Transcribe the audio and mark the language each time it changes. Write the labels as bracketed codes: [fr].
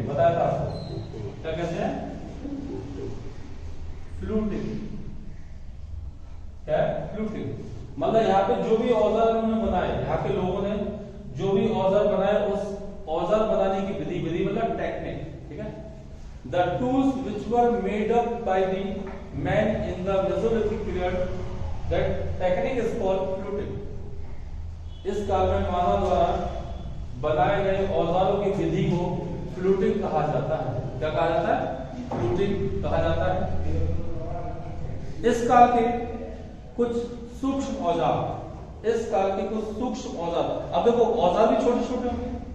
[hi] बताया था आपको, क्या कहते हैं? फ्लूटिंग। क्या है? फ्लूटिंग। मतलब यहाँ पे जो भी औजार उन्होंने बनाए, यहाँ के लोगों ने जो भी औजार बनाए, उस औजार बनाने की विधि, विधि मतलब टेक्निक, ठीक है। [en] The tools which were made up by the men in the Mesolithic period, that technique is called fluting. [hi] इस काल में मानव द्वारा बनाए गए औजारों की विधि को फ्लूटिंग कहा जाता है। क्या कहा जाता है? फ्लूटिंग कहा जाता है। इस काल के कुछ सूक्ष्म औजार, इस काल के कुछ सूक्ष्म औजार, अब देखो औजार भी छोटे छोटे होंगे।